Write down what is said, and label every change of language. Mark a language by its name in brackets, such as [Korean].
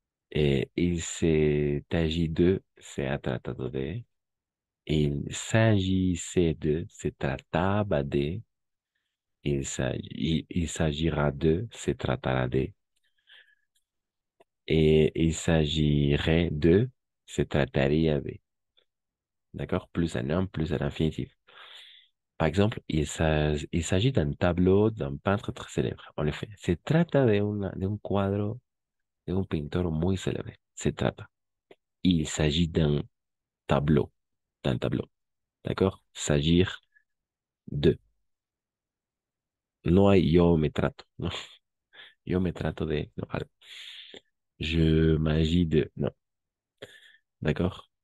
[French] Il s'agit de, [Spanish] se ha tratado de, [French] il s'agissait de, [Spanish] se trataba de, [French] il s'agira de, [Spanish] se tratará de, [French] et il s'agirait de, [Spanish] se trataría de. [French] D'accord? Plus un noun, plus un infinitif. Par exemple, il s'agit d'un tableau d'un peintre très célèbre. [Spanish] En effet, se trata de un cuadro de un pintor muy célebre. Se trata. [French] Il s'agit tableau, d'un tableau. [Spanish] D'accord? S'agir de. No hay yo me trato. No. Yo me trato de. No, algo. [French] Je m'agis de. Non. D'accord?